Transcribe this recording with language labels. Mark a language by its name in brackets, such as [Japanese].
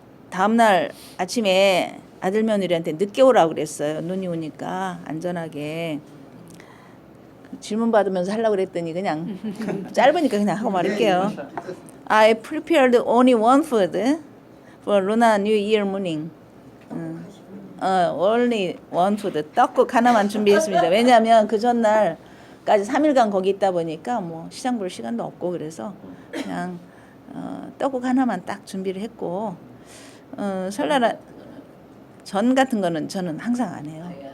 [Korean] 다음날 아침에 아들 며느리한테 늦게 오라고 그랬어요. 눈이 오니까 안전하게. 질문 받으면서 하려고 그랬더니 그냥 짧으니까 그냥 하고 말할게요. [English] I prepared only one food for Lunar New Year morning. only one food. [Korean] 떡국 하나만 준비했습니다. 왜냐하면 그 전날까지 3일간 거기 있다 보니까 뭐 시장 볼 시간도 없고 그래서 그냥 떡국 하나만 딱 준비를 했고 설날 전 같은 거는 저는 항상 안 해요.